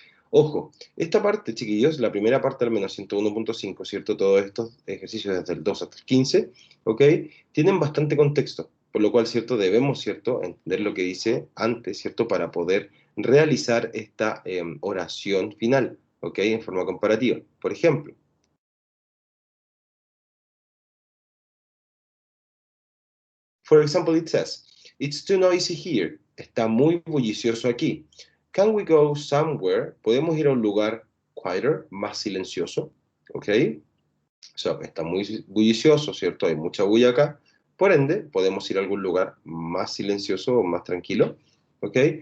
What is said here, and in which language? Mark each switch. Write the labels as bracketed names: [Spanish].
[Spanish] Ojo, esta parte, chiquillos, la primera parte al menos 101.5, ¿cierto? Todos estos ejercicios desde el 2 hasta el 15, ¿ok? Tienen bastante contexto, por lo cual, ¿cierto? Debemos, ¿cierto? Entender lo que dice antes, ¿cierto? Para poder realizar esta oración final, ¿ok? En forma comparativa. Por ejemplo, [English] for example, it says, it's too noisy here. [Spanish] Está muy bullicioso aquí. [English] Can we go somewhere? [Spanish] ¿Podemos ir a un lugar quieter, más silencioso? ¿Ok? O sea, está muy bullicioso, ¿cierto? Hay mucha bulla acá. Por ende, podemos ir a algún lugar más silencioso o más tranquilo, ¿ok?